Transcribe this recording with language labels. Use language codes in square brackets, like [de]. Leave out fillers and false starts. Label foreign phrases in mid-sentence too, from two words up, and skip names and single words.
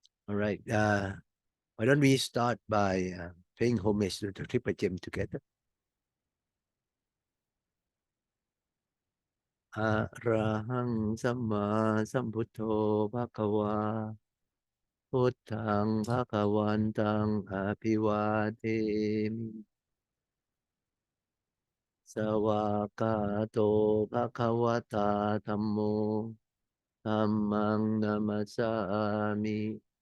[en] All right. Why don't we start by paying homage to the Triple Gem together? [pi] Arahang Samma Sambuddho Bhagava Buddhang Bhagavantang Abhivademi Sawakato Bhagavata Dhammo Dhammang Namasami